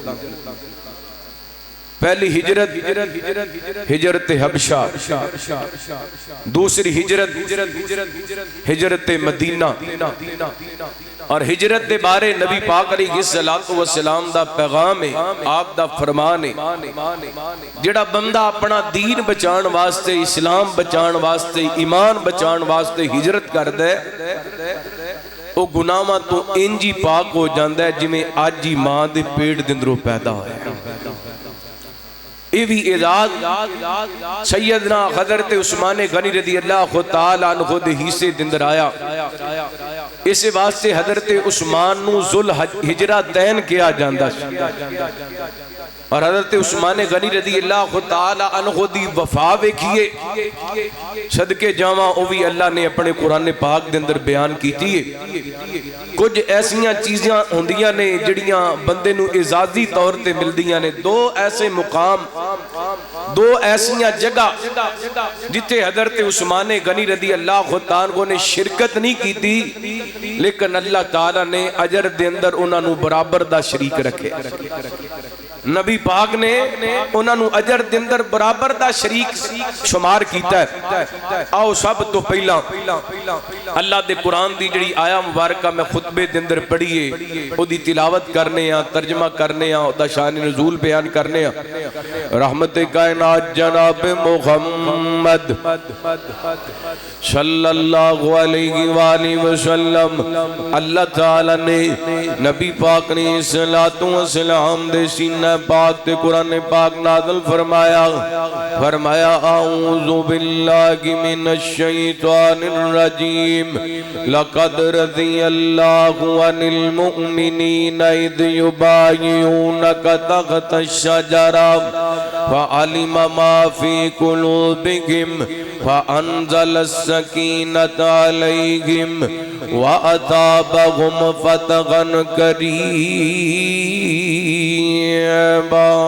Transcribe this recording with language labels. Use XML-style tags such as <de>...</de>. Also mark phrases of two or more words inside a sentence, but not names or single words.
<pa>پہلی ہجرت ہجرت حبشہ، دوسری ہجرت مدینہ، اور ہجرت دے بارے نبی پاک علیہ السلام دا پیغام ہے، آپ دا فرمان ہے، جڑا بندہ اپنا دین بچان واسطے، اسلام بچان واسطے، ایمان بچان واسطے ہجرت کر دے وہ گناہاں تو انجی پاک ہو جاندا ہے جویں اج ہی ماں دے پیٹ دے اندروں پیدا ہویا۔ یہ بھی اعزاز سیدنا حضرت عثمان غنی رضی اللہ تعالی عنہ دے حصے دے اندر آیا۔ اس واسطے حضرت عثمان نو</pa> <ar>ذل ہجرتین</ar> <pa>کیا جاندا سی، اور حضرت عثمان غنی رضی اللہ تعالی عنہ دی وفا ویکھیے صدقے جاواں او بھی اللہ نے اپنے قرآن پاک دے اندر بیان کیتی ہے۔ کچھ ایسیاں چیزاں ہوندیاں نے جڑیاں بندے نو اعزازی طور تے ملدیاں نے، 2 ایسے مقام، 2 ایسیاں جگہ جتے حضرت عثمان غنی رضی اللہ تعالیٰ عنہ نے شرکت نہیں کیتی، لیکن اللہ تعالیٰ نے اجر دے اندر انہاں نو برابر دا شریک رکھے۔ نبی پاک نے انہاں نو اجر دے اندر برابر دا شریک شمار کیتا ہے۔ آؤ سب تو پہلا اللہ دے قرآن دی جڑی آیا مبارکہ میں خطبے دے اندر پڑھیے او دی تلاوت کرنے ہیں، ترجمہ کرنے ہیں، او دا شان نزول بیان کرنے ہیں۔ رحمت کائنات جناب محمد صلی اللہ علیہ وآلہ وسلم، اللہ تعالیٰ نے نبی پاک نے صلاۃ و سلام دے سینہ پاک تے قرآن پاک نازل فرمایا،</pa> <ar>اعوذ باللہ من الشیطان الرجیم، لقد رضی اللہ عن المؤمنین اذ یبایعونک تحت الشجرہ فعلم ما فی قلوبہم فانزل السکینۃ علیہم وَأَثَابَهُمْ فَتْحًا قَرِيبًا۔</ar>